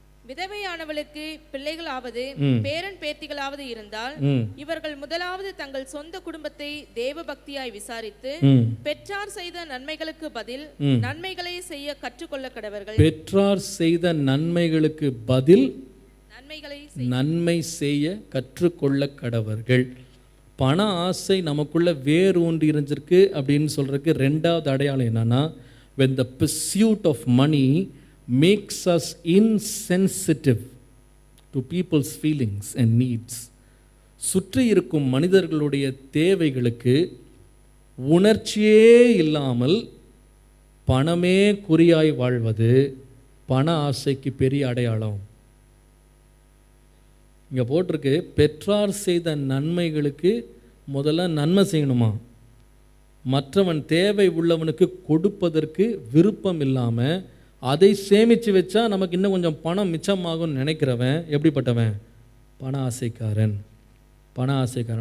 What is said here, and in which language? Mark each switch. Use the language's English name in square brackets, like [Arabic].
[Tamil] விதவையானவளுக்கு பிள்ளைகளாவது பேரன் பேத்திகளாவது இருந்தால் இவர்கள் முதலாவது தங்கள் சொந்த குடும்பத்தை தேவ பக்தியாய் விசாரித்து பெற்றார் செய்த நன்மைகளுக்கு பதில் நன்மைகளை செய்ய கற்றுக்கொள்ள கடவர்கள். பெற்றார் செய்த நன்மைகளுக்கு பதில் நன்மை செய்ய கற்றுக்கொள்ள கடவர்கள். பண ஆசை நமக்குள்ள வேறு ஒன்று இருந்திருக்கு அப்படின்னு சொல்றதுக்கு ரெண்டாவது அடையாளம் என்னன்னா, [English] when the pursuit of money makes us insensitive to people's feelings and needs. [Tamil] சுற்றி இருக்கும் மனிதர்களுடைய தேவைகளுக்கு உணர்ச்சியே இல்லாமல் பணமே குறியாய் வாழ்வது பண ஆசைக்கு பெரிய அடையாளம். இங்கே போட்டிருக்கு, பெற்றார் செய்த நன்மைகளுக்கு முதல்ல நன்மை செய்யணுமா, மற்றவன் தேவை உள்ளவனுக்கு கொடுப்பதற்கு விருப்பம் இல்லாமல் அதை சேமித்து வச்சா நமக்கு இன்னும் கொஞ்சம் பணம் மிச்சமாகும்னு நினைக்கிறவன் எப்படிப்பட்டவன், பண ஆசைக்காரன். பண ஆசைக்காரன்.